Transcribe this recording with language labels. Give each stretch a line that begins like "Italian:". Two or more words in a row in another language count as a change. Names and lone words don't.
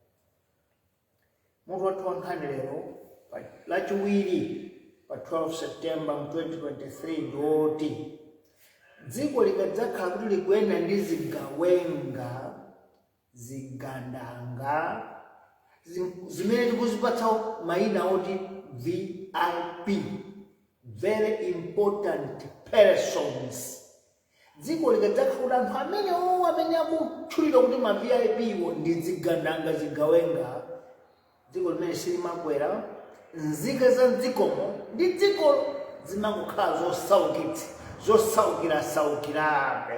Nyanja: Mutu wathu wankhani lero lachiwiri pa 12 September 2023 ndiwoti dziko likadzakhala kuti likuyenda ndi zigawenga zigandanga zimene tikuzipatsa mayina oti VIP,
English: very important persons.
Nyanja: Dziko likadzakhala kuti anthu amene akutchulidwa kuti ma VIP wo ndi zigandanga zigawenga, dziko limene silimakwera nzika za mdzikomo ndi dziko zimangokhala zosaukirabe.